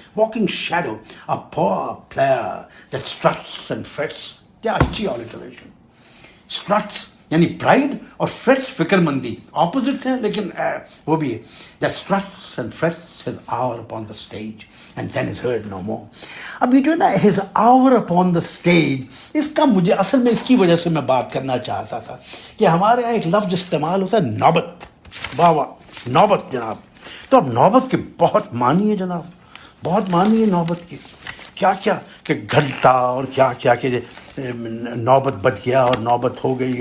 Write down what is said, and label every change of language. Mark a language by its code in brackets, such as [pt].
[en] walking shadow a poor player that struts and frets. [ur] کیا اچھی alteration. struts یعنی pride اور frets فکر مندی، اپوزٹ ہیں لیکن وہ بھی ہے. [en] that struts and frets his hour upon the stage and then is heard no more. [ur] اب یہ جو ہے نا [en] his hour upon the stage، [ur] اس کا مجھے اصل میں اس کی وجہ سے میں بات کرنا چاہتا تھا کہ ہمارے یہاں ایک لفظ استعمال ہوتا ہے نوبت. واہ واہ، نوبت جناب. تو اب نوبت کے بہت معنی ہے جناب، بہت معنی ہے نوبت کی. کیا کہ گھٹتا اور کیا کہ نوبت بچ گیا اور نوبت ہو گئی.